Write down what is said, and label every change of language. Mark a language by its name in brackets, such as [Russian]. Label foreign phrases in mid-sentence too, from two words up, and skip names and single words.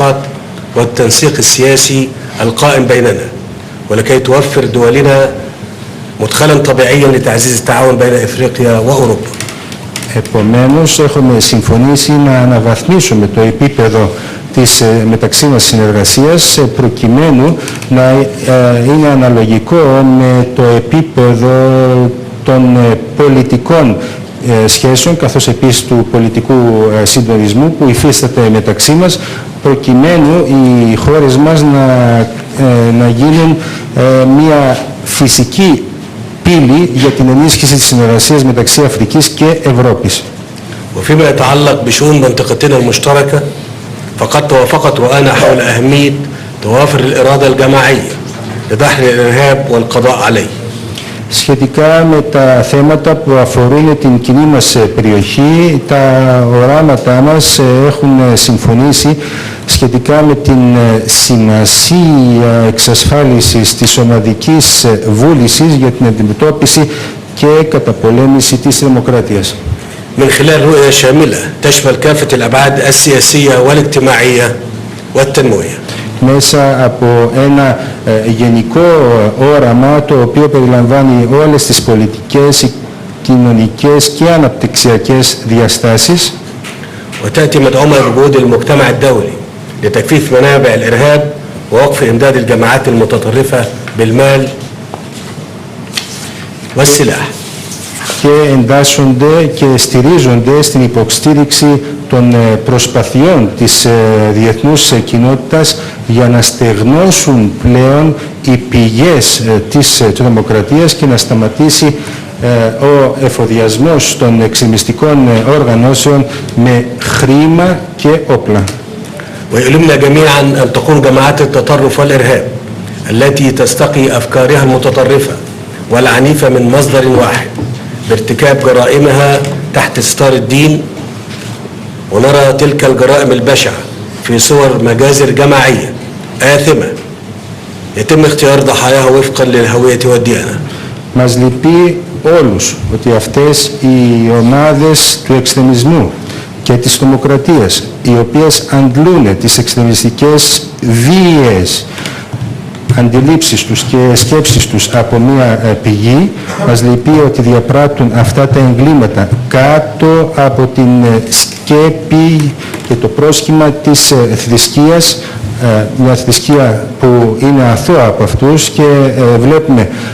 [Arabic] العلاقات والتنسيق السياسي القائم بيننا، ولكي توفر دولنا مدخلا طبيعيا لتعزيز التعاون بين إفريقيا وأوروبا. [Greek] Επομένως, έχουμε συμφωνήσει να αναβαθμίσουμε το επίπεδο της μεταξύ μας συνεργασίας προκειμένου να είναι αναλογικό με το επίπεδο των πολιτικών σχέσεων καθώς επίσης του πολιτικού συντονισμού που υφίσταται μεταξύ μας προκειμένου οι χώρες μας να γίνουν μια φυσική πύλη για την ενίσχυση της συνεργασίας μεταξύ Αφρικής και Ευρώπης. [Arabic] وفيما يتعلق بشؤون منطقتنا المشتركة فقد توافقت رؤانا حول أهمية توافر الإرادة الجماعية لدحر الإرهاب والقضاء عليه. [Greek] Σχετικά με τα θέματα που αφορούν την κοινή μας περιοχή, τα οράματά μας έχουν συμφωνήσει σχετικά με την σημασία εξασφάλισης της ομαδικής βούλησης για την αντιμετώπιση και καταπολέμηση της τρομοκρατίας. [Arabic] من خلال رؤية شاملة تشمل كافة الأبعاد السياسية والاجتماعية والتنموية. [Greek] Μέσα από ένα γενικό όραμα το οποίο περιλαμβάνει όλες τις πολιτικές, κοινωνικές και αναπτυξιακές διαστάσεις. [Arabic] وتأتي مدعومة بجهود المجتمع الدولي لتكثيف منابع الإرهاب ووقف إمداد الجماعات المتطرفة بالمال والسلاح. [Greek] Και εντάσσονται και στηρίζονται στην υποστήριξη των προσπαθειών της διεθνούς κοινότητας για να στεγνώσουν πλέον οι πηγές της τρομοκρατίας και να σταματήσει ο εφοδιασμός των εξτρεμιστικών οργανώσεων με χρήμα και όπλα. [Arabic] ويؤلمنا جميعا أن تقوم جماعات التطرف والإرهاب التي تستقي أفكارها المتطرفة والعنيفة من مصدر واحد بارتكاب جرائمها تحت ستار الدين، ونرى تلك الجرائم البشعة في صور مجازر جماعية آثمة يتم اختيار ضحاياها وفقا للهوية والديانة. [Greek] Μας λυπεί όλους ότι αυτές οι ομάδες του εξτρεμισμού και της τρομοκρατίας, οι οποίες αντλούν τις εξτρεμιστικές βίαιες αντιλήψεις τους και σκέψεις τους από μια πηγή, μας λυπεί ότι διαπράττουν αυτά τα εγκλήματα κάτω από την σκέπη και το πρόσχημα της θρησκείας, μια θρησκεία που είναι αθώα από αυτούς, και βλέπουμε